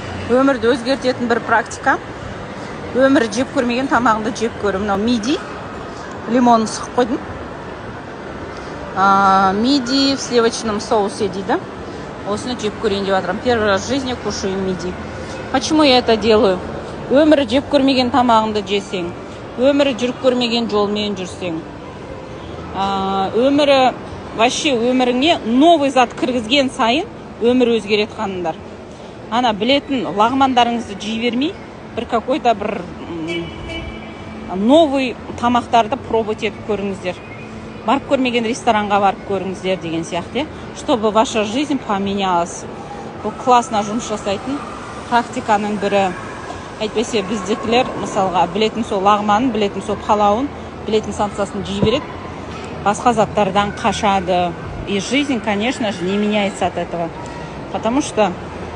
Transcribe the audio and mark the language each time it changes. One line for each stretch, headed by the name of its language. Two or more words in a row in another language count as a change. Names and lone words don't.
Kazakh: Өмірді өзгертетін бір практика. Өмір жеп көрмеген тамағыңды жеп көр. Мынау миди. Лимон сұқып қойдым.
Russian: Миди в сливочном соусе дейді.
Kazakh: Осыны жеп көрейін деп жатырмын.
Russian: Первый раз в жизни кушаю миди. Почему я это делаю?
Kazakh: Өмір жеп көрмеген тамағыңды жесең, өмірі жүріп көрмеген жолмен жүрсең, өмірі вообще өміріңе новый зат кіргізген сайын өмір өзгереді қаныңдар. Ана білетін лағмандарыңызды жей бермей, бір какой-то бір новый тамақтарды пробовать етіп көріңіздер. Барып көрмеген ресторанға барып көріңіздер деген сияқты,
Russian: чтобы ваша жизнь поменялась.
Kazakh: Бұл классно жұмыс жасайтын практиканың бірі. Әйтпесе біздікілер, мысалға, білетін сол лағманын, білетін сол палауын, білетін самсасын жей береді, басқа заттардан қашады.
Russian: И жизнь, конечно же, не меняется от этого. Потому что